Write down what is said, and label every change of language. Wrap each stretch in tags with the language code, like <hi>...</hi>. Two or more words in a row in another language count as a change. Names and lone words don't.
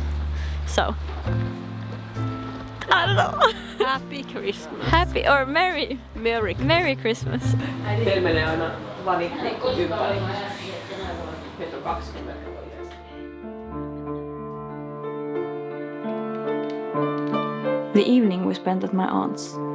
<en>So, I don't know. Happy Christmas. Happy or Merry Christmas.</en> <fi>Teillä menee aina valitti ympäri. Meitä on 20.</fi> <en>The evening we spent at my aunt's.</en>